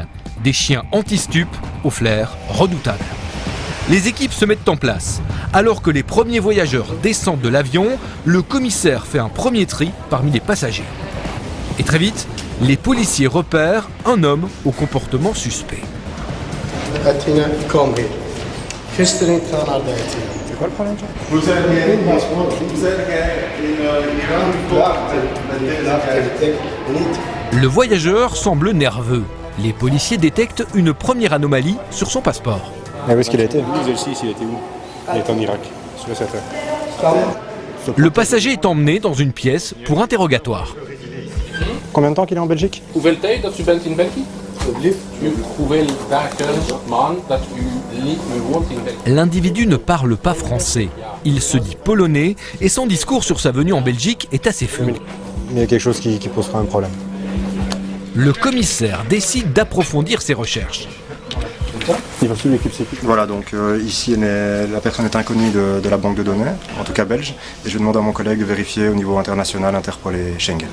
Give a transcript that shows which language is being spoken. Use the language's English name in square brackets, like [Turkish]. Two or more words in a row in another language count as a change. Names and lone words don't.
[French] Des chiens anti-stup au flair redoutable. Les équipes se mettent en place. Alors que les premiers voyageurs descendent de l'avion, le commissaire fait un premier tri parmi les passagers. Et très vite, les policiers repèrent un homme au comportement suspect. [English] Athena, come here. History Tana [French] C'est quoi le problème? Vous êtes Le voyageur semble nerveux. Les policiers détectent une première anomalie sur son passeport. Mais où est-ce qu'il a été? Il était où? Il est en Irak, sur cette terre. Le passager est emmené dans une pièce pour interrogatoire. Combien de temps qu'il est en Belgique? [Dutch] Hoeveel tijd dat u bent in België? Hoeveel dagen, maanden dat u niet meer woont in België? [French] L'individu ne parle pas français. Il se dit polonais et son discours sur sa venue en Belgique est assez flou. Il y a quelque chose qui posera un problème. Le commissaire décide d'approfondir ses recherches. Il va suivre l'équipe sécu. Voilà, donc ici la personne est inconnue de la banque de données, en tout cas belge, et je demande à mon collègue de vérifier au niveau international, Interpol et Schengen.